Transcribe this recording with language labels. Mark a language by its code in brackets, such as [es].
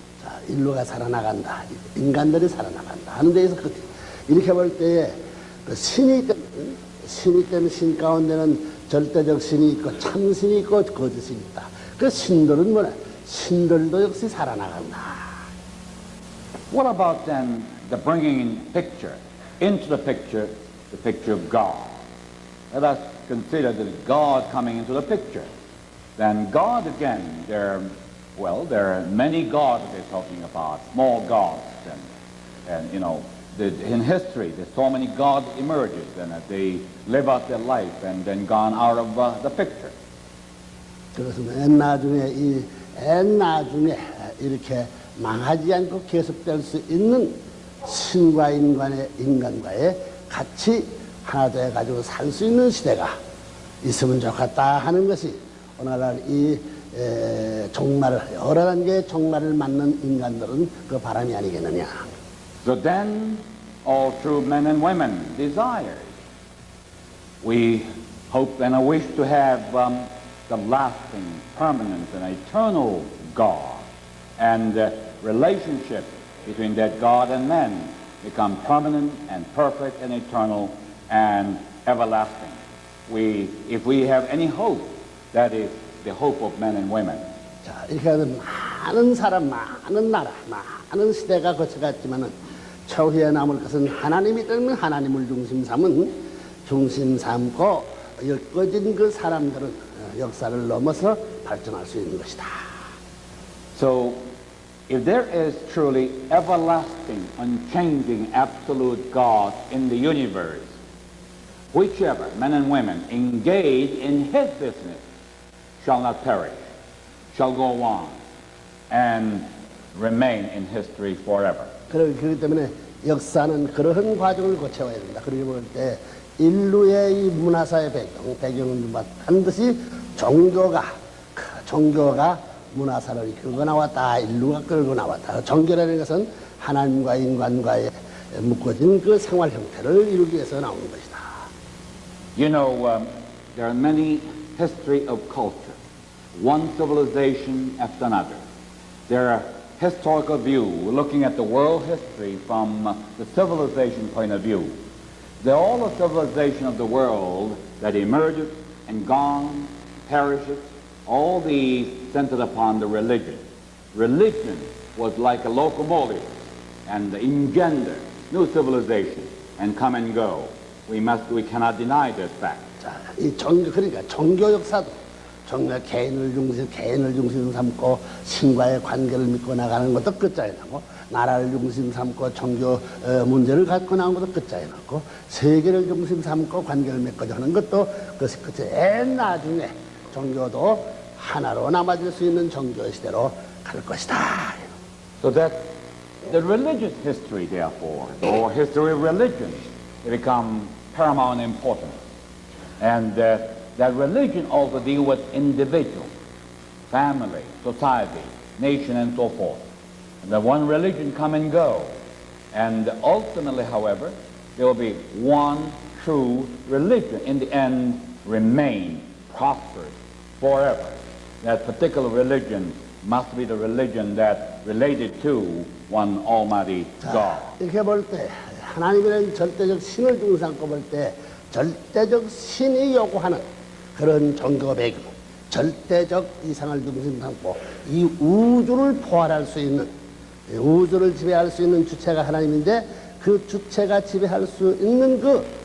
[ko] 자, 인류가 살아나간다. 인간들이 살아나간다. 하는 데에서 이렇게 볼 때에 그 신이 있다면 신 가운데는 절대적 신이 있고 참신이 있고 거짓이 있다. 그 신들은 뭐냐? 신들도 역시 살아나간다. [en] What about then the bringing in picture, into the picture of God? Let us consider that God coming into the picture, then God again, there are many gods they're talking about, small gods, and you know, in history there's so many gods emerges, and they live out their life and then gone out of the picture. [ko] 그렇습니다. 나중에 이렇게 망하지 않고 계속될 수 있는 신과 인간과의 같이 하나 되어 가지고 살 수 있는 시대가 있으면 좋겠다 하는 것이 오늘날 이 종말을 여러 단계의 종말을 맞는 인간들은 그 바람이 아니겠느냐. [en] So then, all true men and women desires. We hope and wish to have the lasting, permanent, and eternal God, and the relationship between that God and men become permanent and perfect and eternal and everlasting. If we have any hope, that is the hope of men and women. [ko] 자, 이렇게 하면 많은 사람, 많은 나라, 많은 시대가 거쳐갔지만은 초기에 남을 것은 하나님이 때문에 하나님을 중심 삼고 엮어진 그 사람들은 역사를 넘어서 발전할 수 있는 것이다. [en] So, if there is truly everlasting, unchanging, absolute God in the universe, whichever men and women engage in His business shall not perish, shall go on, and remain in history forever. [ko] 그렇기 때문에 역사는 그러한 과정을 거쳐야 된다. 그러기 볼 때 인류의 이 문화사의 배경은 반드시 종교가 문화사를 끌고 나왔다. 인류가 끌고 나왔다. 종교라는 것은 하나님과 인간과의 묶어진 그 생활 형태를 이루기 위해서 나오는 것이다. [en] You know, there are many history of culture, one civilization after another. There are historical view, looking at the world history from the civilization point of view. They're all the civilization of the world that emerges and gone, perishes, all these centered upon the religion. Religion was like a locomotive and engender new civilization and come and go. We cannot deny this fact. [ko] 자, 이 그러니까 종교 역사도 개인을 중심 삼고 신과의 관계를 믿고 나가는 것도 끝자에 나고 나라를 중심 삼고 종교 문제를 갖고 나온 것도 끝자에 나고 세계를 중심 삼고 관계를 맺고자 하는 것도 그것이 끝에 나중에 종교도 하나로 남아질 수 있는 종교 시대로 갈 것이다. [en] So that the religious history, therefore, or history of religion, it becomes paramount importance. And that religion also deals with individual, family, society, nation, and so forth. And the one religion come and go. And ultimately, however, there will be one true religion in the end remain prosperous forever. That particular religion must be the religion that related to one Almighty God. [ko] 이렇게 볼 때 하나님이라는 절대적 신을 중심 삼고 볼 때 절대적 신이 요구하는 그런 종교 배경, 절대적 이상을 중심 삼고 이 우주를 포괄할 수 있는 우주를 지배할 수 있는 주체가 하나님인데 그 주체가 지배할 수 있는 그